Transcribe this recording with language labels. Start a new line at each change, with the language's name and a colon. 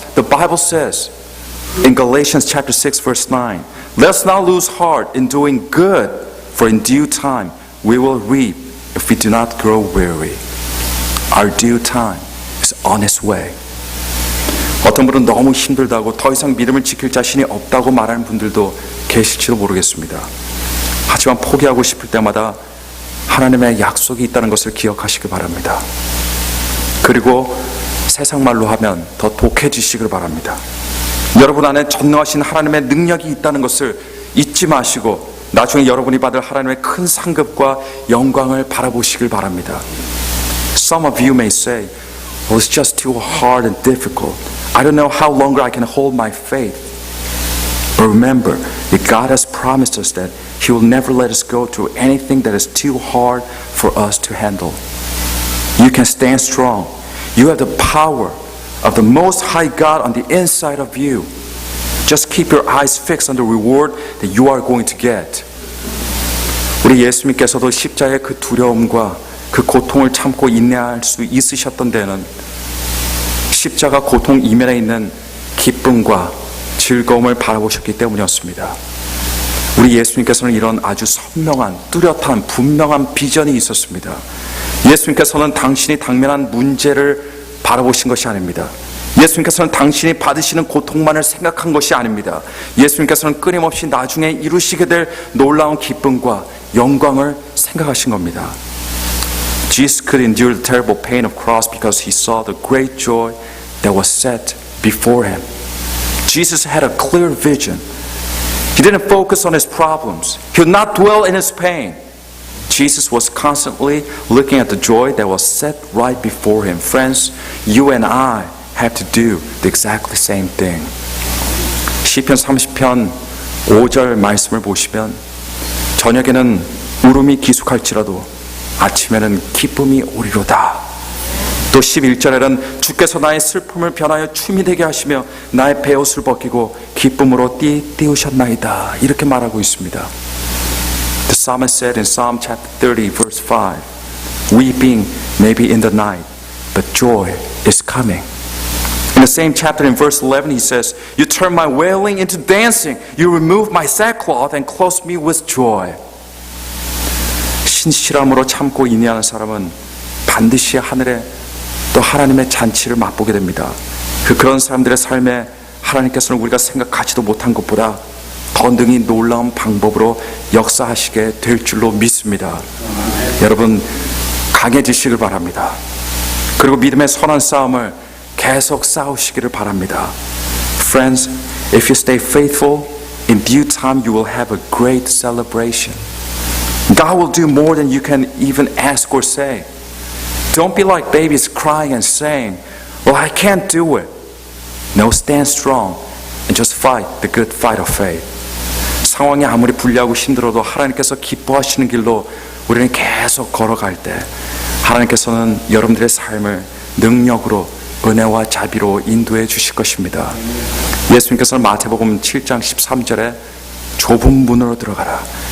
English: The Bible says in Galatians chapter 6 verse 9, let's not lose heart in doing good, for in due time we will reap if we do not grow weary. Our due time is on its way.
Korean: 어떤 분은 너무 힘들다고 더 이상 믿음을 지킬 자신이 없다고 말하는 분들도 계실지도 모르겠습니다. 하지만 포기하고 싶을 때마다 하나님의 약속이 있다는 것을 기억하시기 바랍니다. 그리고 세상 말로 하면 더 독해지시길 바랍니다. 여러분 안에 전능하신 하나님의 능력이 있다는 것을 잊지 마시고 나중에 여러분이 받을 하나님의 큰 상급과 영광을 바라보시길 바랍니다.
English: Some of you may say, "Oh, it's just too hard and difficult. I don't know how longer I can hold my faith." But remember that God has promised us that He will never let us go through anything that is too hard for us to handle. You can stand strong. You have the power of the Most High God on the inside of you. Just keep your eyes fixed on the reward that you are going to get.
Korean: 우리 예수님께서도 십자가의 그 두려움과 그 고통을 참고 인내할 수 있으셨던 데는 십자가 고통 이면에 있는 기쁨과 즐거움을 바라보셨기 때문이었습니다. 우리 예수님께서는 이런 아주 선명한, 뚜렷한, 분명한 비전이 있었습니다. 예수님께서는 당신이 당면한 문제를 바라보신 것이 아닙니다. 예수님께서는 당신이 받으시는 고통만을 생각한 것이 아닙니다. 예수님께서는 끊임없이 나중에 이루시게 될 놀라운 기쁨과 영광을 생각하신 겁니다.
English: Jesus could endure the terrible pain of cross because He saw the great joy that was set before Him. Jesus had a clear vision. He didn't focus on His problems. He would not dwell in His pain. Jesus was constantly looking at the joy that was set right before Him. Friends, you and I have to do the exactly same thing.
Korean: 시편 30편 5절 말씀을 보시면 저녁에는 울음이 기숙할지라도 아침에는 기쁨이 오리로다. 또 11절에는 주께서 나의 슬픔을 변하여 춤이 되게 하시며 나의 베옷을 벗기고 기쁨으로 띄우셨나이다. 이렇게 말하고 있습니다.
English: The psalmist said in Psalm chapter 30 verse 5, weeping may be in the night, but joy is coming. In the same chapter in verse 11 he says, you turn my wailing into dancing, you remove my sackcloth and clothe me with joy.
Korean: 신실함으로 참고 인내하는 사람은 반드시 하늘에 또 하나님의 잔치를 맛보게 됩니다. 그런 사람들의 삶에 하나님께서는 우리가 생각하지도 못한 것보다 더 능히 놀라운 방법으로 역사하시게 될 줄로 믿습니다. 여러분 강해지시길 바랍니다. 그리고 믿음의 선한 싸움을 계속 싸우시기를 바랍니다.
English: Friends, if you stay faithful, in due time you will have a great celebration. God will do more than you can even ask or say. Don't be like babies crying and saying, well, I can't do it. No, stand strong and just fight the good fight of faith.
Korean: 상황이 아무리 불리하고 힘들어도 하나님께서 기뻐하시는 길로 우리는 계속 걸어갈 때 하나님께서는 여러분들의 삶을 능력으로 은혜와 자비로 인도해 주실 것입니다. 예수님께서는 마태복음 7장 13절에 좁은 문으로 들어가라.